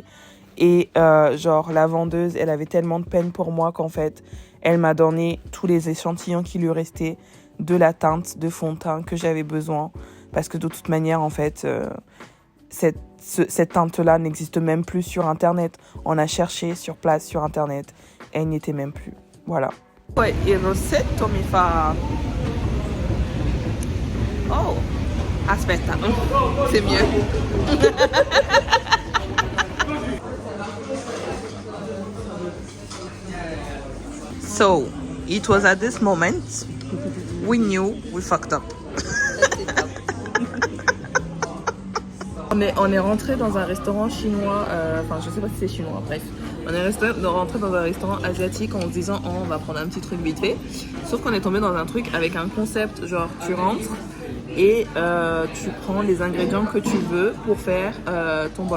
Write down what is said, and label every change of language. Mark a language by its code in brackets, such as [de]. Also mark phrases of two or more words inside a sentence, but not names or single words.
[fr] Et la vendeuse, elle avait tellement de peine pour moi qu'en fait, elle m'a donné tous les échantillons qui lui restaient de la teinte de fond de teint que j'avais besoin. Parce que de toute manière, en fait, cette teinte-là n'existe même plus sur Internet. On a cherché sur place sur Internet. elle n'y était même plus. Voilà. [it] Poi il rossetto mi fa... Oh, aspetta, [fr] c'est mieux. [en] So, it was at this moment we knew we fucked up. [fr] On est rentré dans un restaurant chinois, enfin je sais pas si c'est chinois, bref. On est rentré dans un restaurant asiatique en se disant oh, on va prendre un petit truc vite fait. Sauf qu'on est tombé dans un truc avec un concept genre tu rentres et tu prends les ingrédients que tu veux pour faire ton bol.